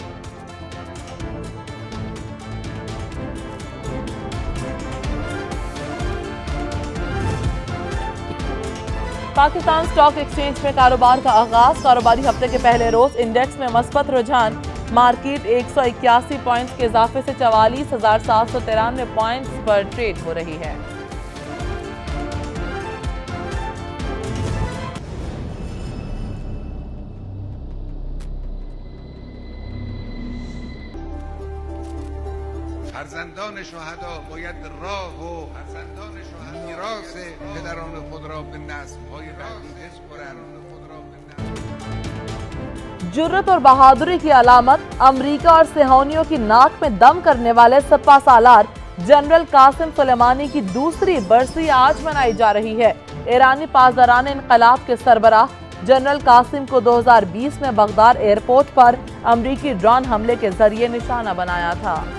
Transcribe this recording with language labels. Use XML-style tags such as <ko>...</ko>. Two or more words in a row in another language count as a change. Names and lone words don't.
<ur>पाकिस्तान</ur> <en>stock exchange</en> <ur>میں کاروبار کا آغاز. کاروباری ہفتے کے پہلے روز انڈیکس میں مثبت رجحان۔ مارکیٹ 181 پوائنٹس کے اضافے سے 44,793 پوائنٹس پر ٹریڈ ہو رہی ہے.</ur> <fa>فرزندان شهدا باید راه و میراث پدران خود را به نسل‌های بعدی بسپارند.</fa> <ur>جرأت اور بہادری کی علامت امریکہ اور صیہونیوں کی ناک میں دم کرنے والے سپہ سالار جنرل قاسم سلیمانی کی دوسری برسی آج منائی جا رہی ہے. ایرانی پاسداران انقلاب کے سربراہ جنرل قاسم کو 2020 میں بغداد ایئرپورٹ پر امریکی ڈرون حملے کے ذریعے نشانہ بنایا تھا.</ur>